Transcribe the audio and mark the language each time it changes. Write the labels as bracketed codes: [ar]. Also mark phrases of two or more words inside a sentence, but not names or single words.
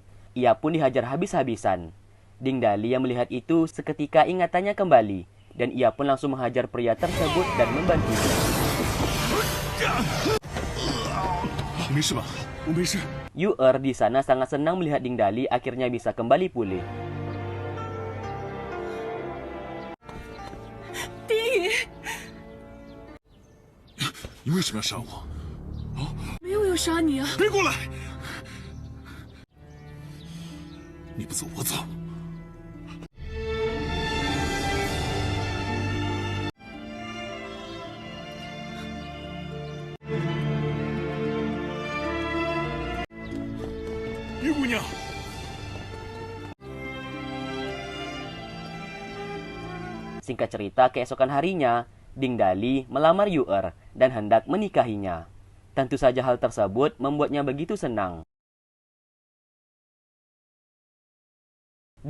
[id] Ia pun dihajar habis-habisan. Ding Dali yang melihat itu seketika ingatannya kembali, dan ia pun langsung menghajar pria tersebut dan membantunya. Yu'er di sana sangat senang melihat Ding Dali akhirnya bisa kembali pulih. [zh] 丁爷，你为什么要杀我？没有要杀你啊！别过来！你不走，我走。玉姑娘， [id] Singkat cerita, keesokan harinya, Ding Dali melamar Yu'er dan hendak menikahinya. Tentu saja hal tersebut membuatnya begitu senang.